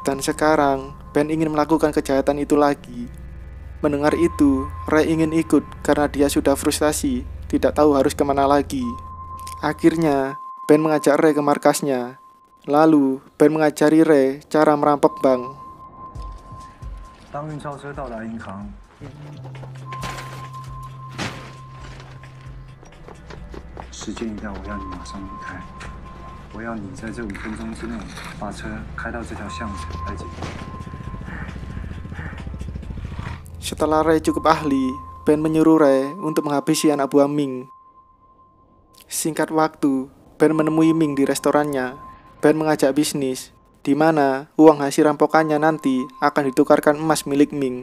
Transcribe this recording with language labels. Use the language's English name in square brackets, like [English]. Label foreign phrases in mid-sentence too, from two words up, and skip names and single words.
[Indonesian] Dan sekarang, Ben ingin melakukan kejahatan itu lagi. Mendengar itu, Ray ingin ikut karena dia sudah frustasi, tidak tahu harus kemana lagi. Akhirnya, Ben mengajak Ray ke markasnya. Lalu, Ben mengajari Ray cara merampok bank. [Chinese] 当运钞车到达银行，时间一到，我要你马上离开。我要你在这5分钟之内把车开到这条巷子来解决。 [Indonesian] Setelah Ray cukup ahli, Ben menyuruh Ray untuk menghabisi anak buah Ming. Singkat waktu, Ben menemui Ming di restorannya. Ben mengajak bisnis, di mana uang hasil rampokannya nanti akan ditukarkan emas milik Ming.